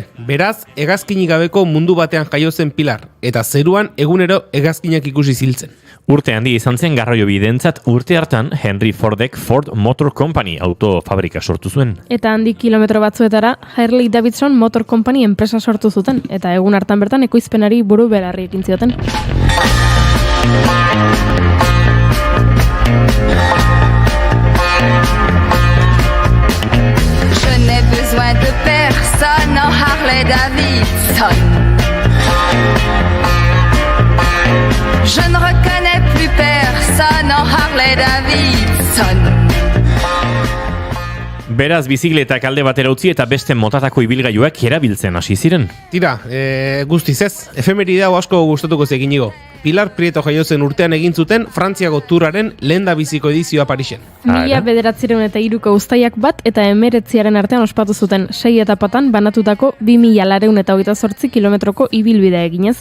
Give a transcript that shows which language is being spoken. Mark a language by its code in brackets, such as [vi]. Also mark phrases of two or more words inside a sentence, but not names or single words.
[eu] Beraz, hegazkinik gabeko mundu batean jaio zen Pilar, eta zeruan egunero hegazkinak ikusi ziltzen. Urte handi izan zen garraio bidentzat, urte hartan Henry Fordek Ford Motor Company autofabrika sortu zuen. Eta handi kilometro batzuetara Harley Davidson Motor Company enpresa sortu zuten, eta egun hartan bertan ekoizpenari buru belarri egin zioten. [fr] Je n'ai besoin de personne en Harley Davidson. Je ne reconnais plus personne en Harley Davidson. [eu] Beraz, bizikletak alde batera utzi eta beste motatako ibilgailuak erabiltzen hasi ziren. Tira, guztiz ez, efemeride hau asko gustatuko zeginigo. Pilar Prieto jaio zen urtean egin zuten Frantziako Touraren lehendabiziko edizioa Parisen. 1903ko uztaiak 1 eta 19 artean ospatu zuten 6 etapatan banatutako 2228 kilometroko ibilbidea eginez.